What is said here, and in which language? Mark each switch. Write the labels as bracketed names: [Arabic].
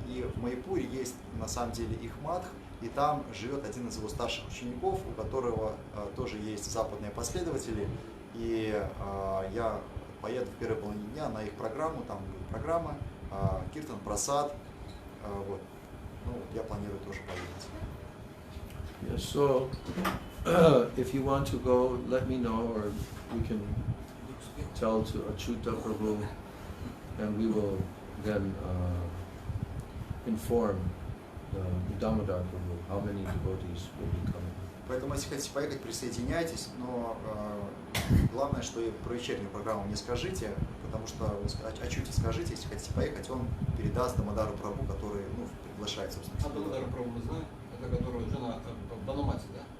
[Russian] И в Майпуре есть на самом деле их мадх, и там живет один из его старших учеников, у которого тоже есть западные последователи. И я поеду в первой половине дня на их программу, там будет программа, Киртан, Прасад. Вот. Ну, я планирую тоже поехать. [English] Yes, so if you want to go, let me know, or we can tell to Achyuta Prabhu, and we will then inform the Damodar Prabhu how many devotees will be coming. [Russian] Поэтому, если хотите поехать, присоединяйтесь, но главное, что и про вечернюю программу не скажите, потому что Ачюте скажите, если хотите поехать, он передаст Дамодару Прабху, который приглашает, собственно. А Дамодар Прабху мы знаем, это которая жена Банумати, да?